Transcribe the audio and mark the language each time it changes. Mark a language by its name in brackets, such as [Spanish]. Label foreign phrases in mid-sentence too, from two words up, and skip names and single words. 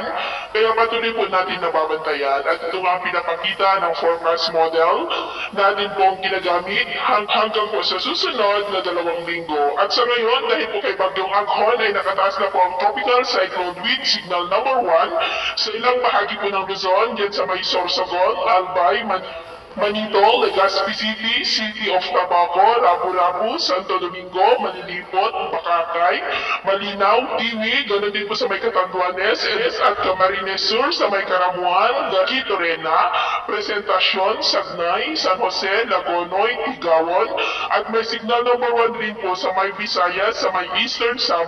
[Filipino] Kaya patuloy po natin nababantayan. At ito ang pinapakita ng [English] forecast model [Filipino] natin pong ginagamit hanggang po sa susunod na 2 linggo. At sa ngayon, dahil po kay Bagyong Aghon ay nakataas na po ang [English] tropical cyclone wind signal number 1 [Filipino] sa ilang bahagi po ng Luzon, dyan sa may Sorsogon, Albay, Manitol, Legazpi City, City of Tabaco, Lapu-Lapu, Santo Domingo, Malilipot, Bakakay, Malinaw, Tiwi, ganoon din po sa may Catanduanes, at Camarines Sur, sa may Caramuan, Quito Rena, Presentacion, Sagnay, San Jose, Lagonoy, Tigawon, at may [English] signal number 1 [Filipino] rin po sa may Visayas, sa may Eastern